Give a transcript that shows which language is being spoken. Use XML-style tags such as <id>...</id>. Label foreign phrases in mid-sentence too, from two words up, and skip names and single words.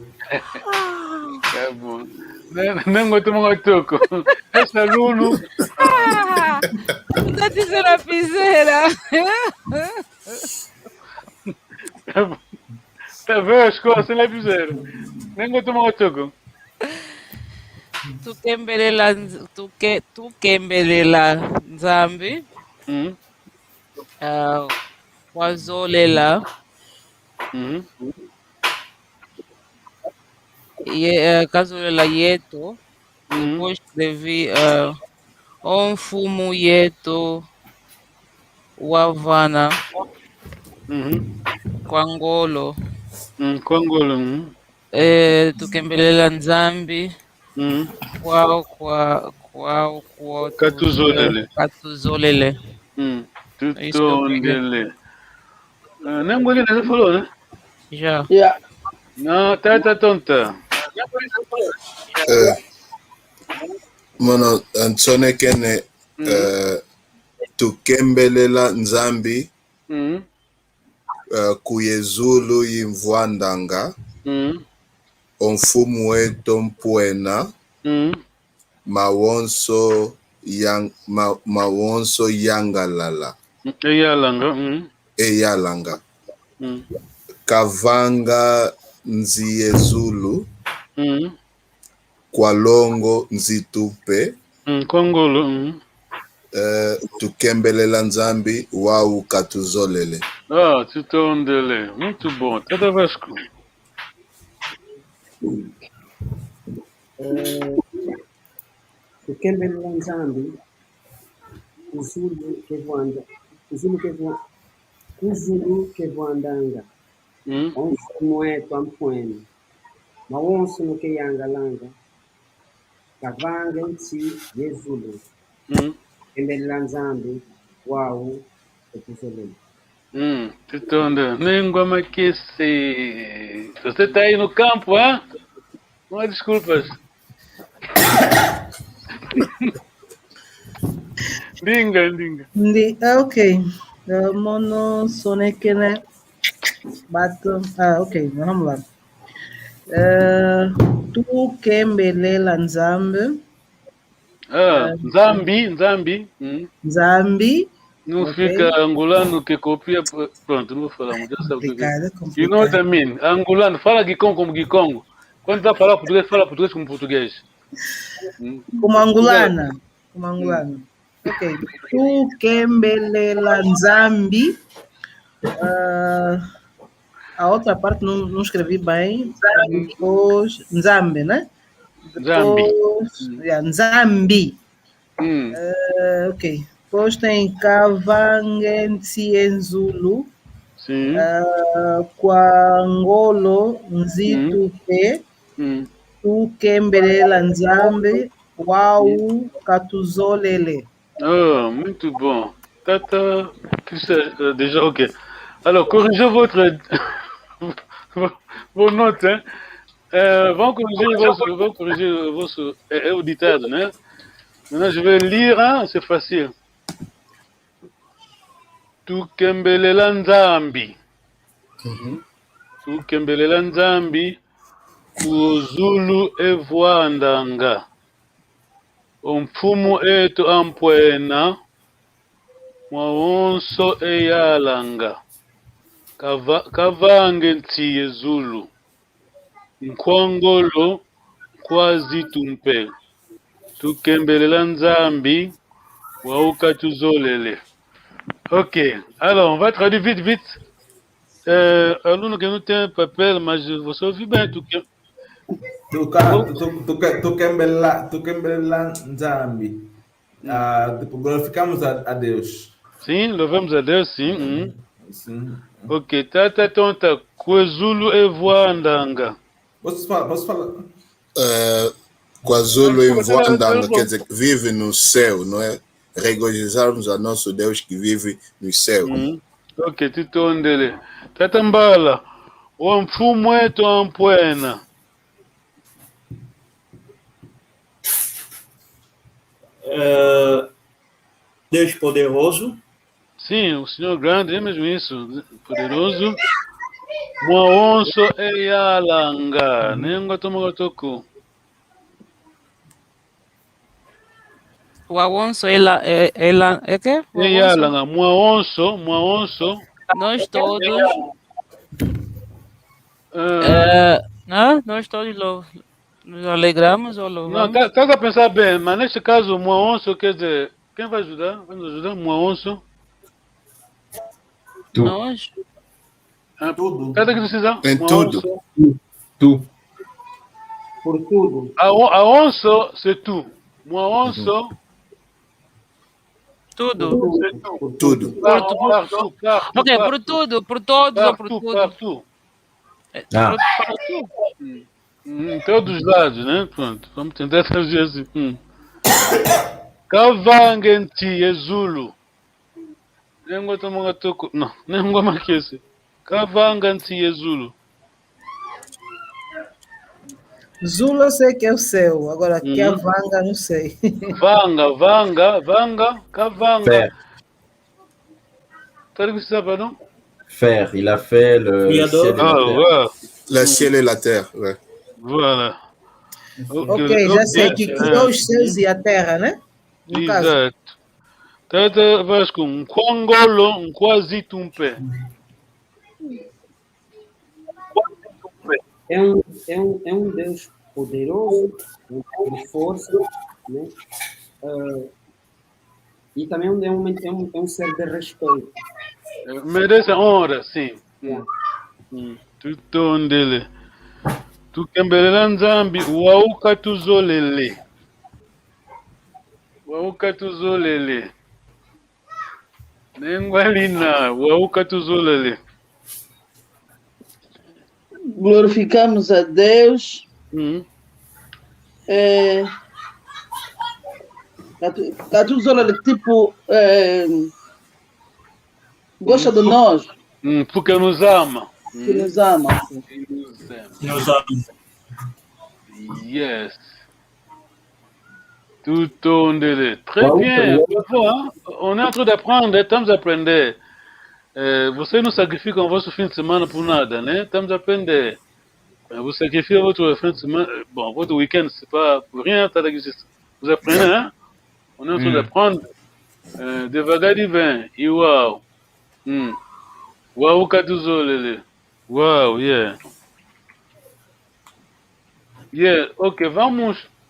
<pt>É bom. Não gosto muito toco. Essa Lulu. Não diz lapiseira. Tá vendo as coisas sem lapiseira? Nem gosto muito toco.</pt> <kg>Tukembelela nzambi wazolela kazolela yetu.</kg> <pt>Depois escrevi</pt> <kg>mfumu yetu wavana kwangolo. Kwangolo. Tukembelela nzambi kwao Katuzolele. Katuzolele. Tutondele.</kg> <pt>Nem Ngolina já falou, né? Já.</pt> <en>Yeah.</en> <pt>Não, Tata tonta. Mano,</pt> <kg>Antsone kene tukembelela nzambi kuyezulu yimvwandanga omfumu wetu mpwena mawonso yangalala eyalanga kavanga nziyezulu kwalongo nzitupe Kwangolo. Tukembelela nzambi wau katuzolele. Ah, tutondele.</kg> <pt>Muito bom. Tata Vasco.</pt> <kg>Tukembelela nzambi kuzulu kevwandanga omfumu wetu ampwene mawonso nuke yangalanga kavanga nsi yezulu kembelela nzambi wau katuzolele. Tutondele.</kg> <pt>Nem ngoma que se... Você tá aí no campo, hein? Não há desculpas.</pt> <kg>Dinga. Ok. Mono sonekene bato.</kg> <pt>Ok, vamos lá.</pt> <kg>Tu kembelela nzambi. Nzambi. Nzambi.</kg> <pt>Não fica angolano que copia. Pronto, não vou falar muito.</pt> <en>You know what I mean?</en> <pt>Angolano, fala Gikongo como Gikongo. Quando tá falando português, fala português como português. Como angolana. Ok.</pt> <kg>Tu kembelela nzambi.</kg> <pt>A outra parte não escrevi bem. Depois, Nzambi, né? Depois, Nzambi. Ok. Depois tem Kavangensi em Zulu. Sim.</pt> <kg>Kwangolo nzitu pe tukembelela nzambe wau katuzolele.</kg> <pt>Oh, muito bom.</pt> <fr>Tata, déjà, ok. Alors, corrigez vos notes.</fr> <pt>Hein. Vão</pt> <fr>corriger vos</fr> <pt>ditado, né?</pt> <fr>Maintenant, je vais lire, hein, c'est facile.</fr> <kg>Tukembelela nzambi. Tukembelela nzambi kuzulu evwandanga. Omfumu etu ampwena mwawonso eyalanga. Kavange ntiye zulu. Nkwangolo kwazi tumpe. Tukembelela nzambi wauka tuzolele.</kg> <fr>Ok, alors on va traduire vite. Alors nous avons un papel, mais je vous sauve bien tout.</fr> <kg>Tukembelela nzambi.</kg> <pt>Glorificamos a Deus. Sim, louvamos a Deus, sim. Sim.</pt> <kg>Ok, tata tonta, KwaZulu evwandanga.</kg> <pt>Posso falar?</pt> <kg>KwaZulu evwandanga,</kg> <pt>quer dizer, vive no céu, não é? Regozijarmos a nosso Deus que vive no céu.</pt> <kg>Ok, titondele. Tata Mbala, o mfumu wetu ampwena.</kg> <pt>Deus poderoso. Sim, o Senhor grande, é mesmo isso, poderoso.</pt> <kg>Mwawonso eyalanga, nengo tomogotoko. Wawonso ela</kg> <pt>é que?</pt> <kg>Eyalanga, mwawonso.</kg> <pt>Nós todos. Nós todos nos alegramos ou louvamos. Não, tá a pensar bem, mas neste caso, mwawonso quer dizer, quem vai ajudar? Vai nos ajudar, mwawonso? Nós. Tudo. Cada que precisa? Em tudo. Tu. Por tudo.</pt> <fr>A onço, c'est tout. Mwawonso.</fr> <pt>Tudo. Tudo.</pt> <fr>Partout.</fr> <pt>Ok, por tudo, por todos ou por tudo? Partout. Em todos os lados, né? Pronto, vamos tentar traduzir assim.</pt> <kg>Kavangenti Zulu. Nengo tomongatoko. Não, nengo marquese. Kavangenti Zulu.</kg> <pt>Zulu eu sei que é o céu, agora que é vanga, não sei.</pt> <kg>Vanga, kavanga.</kg> <fr>Faire. T'as vu ça, pardon? Faire. Il a fait le ciel et la terre. Ouais. Le ciel et la terre, ouais. Voilà.</fr> <pt>Ok, já sei que criou os céus e a terra, né? No caso. Exato.</pt> <kg>Tata Vasco, Nkwangolo, Nkwazitumpe.</kg> <pt>É um Deus poderoso, um Deus de força, né? E também é um ser de respeito. Merece honra, sim.</pt> <en>Yeah.</en> <kg>Tutondele. Tukembelela nzambi, wauka tuzolele. Nengwalina, wauka tuzolele.</kg> <pt>Glorificamos a Deus. Katuzolele, tipo, gosta de nós. Porque nos ama. Que nos ama. Nos ama.</pt> <kg>Yes. Tutondele.</kg> <fr>Très bien. Hein? On est en train d'apprendre,</fr> <pt>estamos a aprender. Você não sacrifica o vosso fim de semana por nada, né? Estamos a aprender.</pt> <fr>Vous sacrifiez votre fin de semaine, bon, votre week-end, c'est pas pour rien, vous apprenez, hein? On est en train d'apprendre.</fr> <pt>Devagar e vem. E uau. Uau, Katuzolele. Uau, yeah. Yeah, ok, vamos.</pt>